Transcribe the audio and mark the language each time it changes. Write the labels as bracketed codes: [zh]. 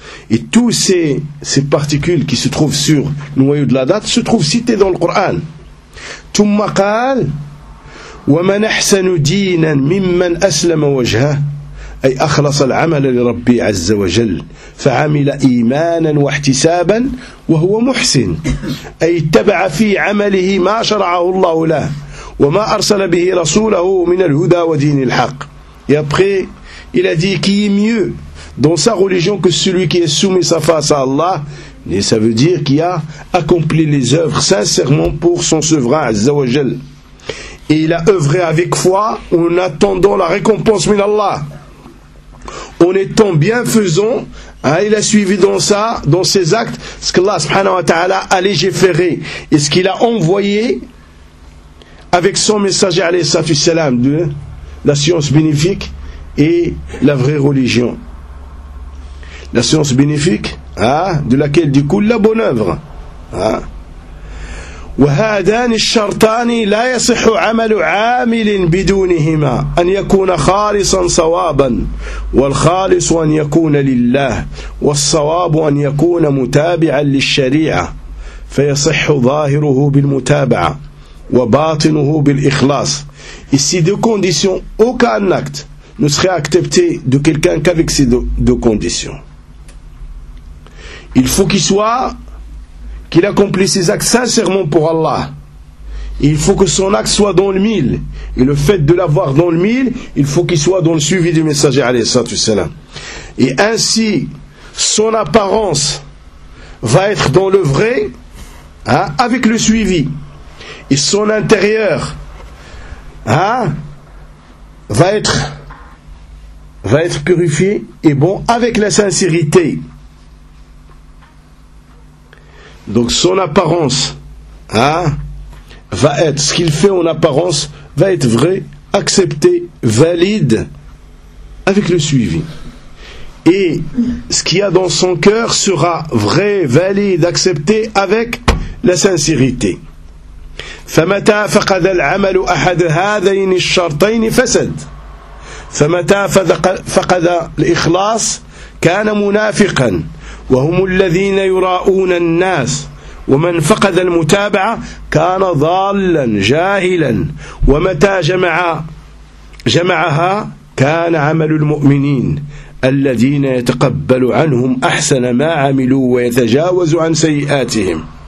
[fr] Et toutes ces particules qui se trouvent sur le noyau de la date se trouvent citées dans le Coran. [ar] ثم قال ومن احسن دينا ممن اسلم وجهه اي اخلص العمل لربي عز وجل فعمل ايمانا واحتسابا وهو محسن اي اتبع في عمله ما شرعه الله له وما ارسل به رسوله من الهدى ودين الحق. [fr] Et après il a dit qui est mieux dans sa religion que celui qui est soumis sa face à Allah, et ça veut dire qu'il a accompli les œuvres sincèrement pour son souverain Azza wa Jal, et il a œuvré avec foi en attendant la récompense [ar] min Allah, [fr] en étant bienfaisant, hein, il a suivi dans ça, dans ses actes, ce qu'Allah subhanahu wa ta'ala a légiféré et ce qu'il a envoyé avec son messager alayhi salatu wassalam, de la science bénéfique et la vraie religion. La science bénéfique, hein, de laquelle découle la bonne œuvre. Hein. [ar] وهذان الشرطان لا يصح عمل عامل بدونهما أن يكون خالصا صوابا والخالص أن يكون لله والصواب أن يكون متابعا للشريعة فيصح ظاهره بالمتابعة وباطنه بالإخلاص. [fr] Ici deux conditions, aucun acte ne serait accepté de quelqu'un qu'avec ces deux conditions. Il faut qu'il soit, qu'il accomplisse ses actes sincèrement pour Allah. Il faut que son acte soit dans le mille. Et le fait de l'avoir dans le mille, il faut qu'il soit dans le suivi du messager, alayhi salatu wassalam. Et ainsi, son apparence va être dans le vrai, hein, avec le suivi. Et son intérieur, hein, va être purifié et bon avec la sincérité. Donc son apparence, hein, va être, ce qu'il fait en apparence, va être vrai, accepté, valide, avec le suivi. Et ce qu'il y a dans son cœur sera vrai, valide, accepté, avec la sincérité. [ar] فمتى فقد العمل أحد هذين الشرطين فسد فمتى فقد الإخلاص كان منافقا وهم الذين يراءون الناس ومن فقد المتابعة كان ضالا جاهلا ومتى جمعها كان عمل المؤمنين الذين يتقبل عنهم أحسن ما عملوا ويتجاوز عن سيئاتهم.